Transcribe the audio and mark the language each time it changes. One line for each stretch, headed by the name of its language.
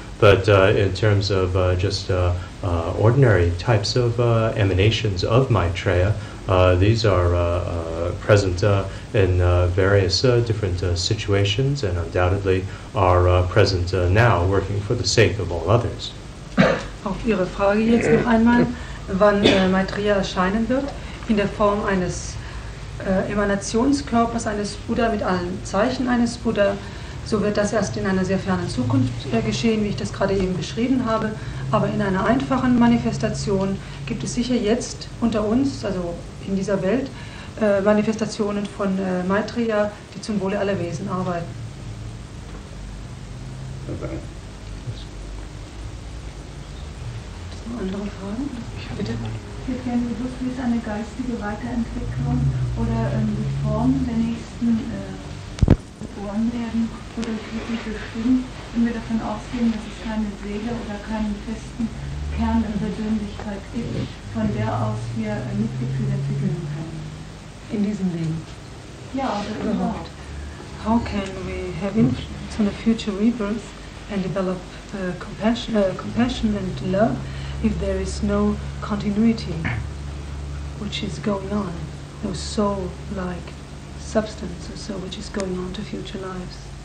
English: But in terms of just ordinary types of emanations of Maitreya, these are present in various different situations and undoubtedly are present now, working for the sake of all others.
German: Auf Ihre Frage jetzt noch einmal, wann Maitreya erscheinen wird, in der Form eines Emanationskörpers eines Buddha mit allen Zeichen eines Buddha, so wird das erst in einer sehr fernen Zukunft geschehen, wie ich das gerade eben beschrieben habe. Aber in einer einfachen Manifestation gibt es sicher jetzt unter uns, also in dieser Welt, Manifestationen von Maitreya, die zum Wohle aller Wesen arbeiten. Noch andere Fragen? Bitte. Ich hätte gerne gewusst, wie ist eine geistige Weiterentwicklung oder die Form der nächsten geboren werden oder wirklich bestimmt, wenn wir davon ausgehen, dass es keine Seele oder keinen festen Kern der Persönlichkeit gibt, von der aus wir Mitgefühl entwickeln können. In diesem Leben? Ja, oder überhaupt.
English: How can we have influence on a future rebirth and develop compassion and love if there is no continuity which is going on, no soul-like substance or so which is going on to future lives?